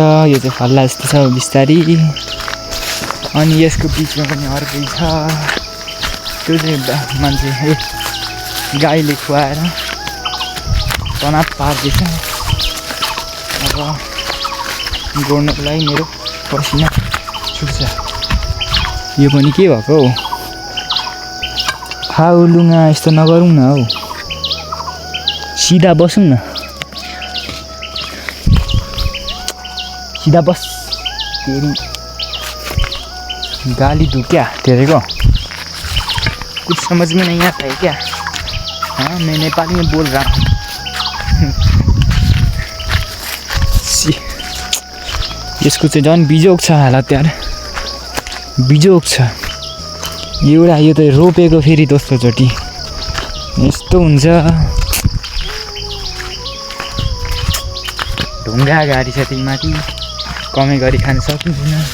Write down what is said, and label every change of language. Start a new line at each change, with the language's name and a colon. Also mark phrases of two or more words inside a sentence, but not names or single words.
Nepali: यो चाहिँ फल्ला जस्तो छ बिस्तारी। अनि यसको बिचमा पनि अर्कै छ, त्यो चाहिँ मान्छे गाईले खुवाएर तनाव पार्दैछ। अब गोड्नको लागि मेरो पसिना छुट्छ। यो पनि के भएको हौ? फाउलुङा यस्तो नगरौँ न हौ, सिधा बसौँ न।
Hindi: सीधा बस, तेरी गाली दूँ क्या तेरे को? कुछ समझ में नहीं आता है क्या? हाँ, मैं नेपाली में बोल रहा हूँ।
Nepali: यसको चाहिँ झन् बिजोग छ हालत यार, बिजोग छ। एउटा यो त रोपेको फेरि दोस्रोचोटि यस्तो हुन्छ। ढुङ्गा गाडी छ त्यही माथि, कमै गरी खान सकिँदैन।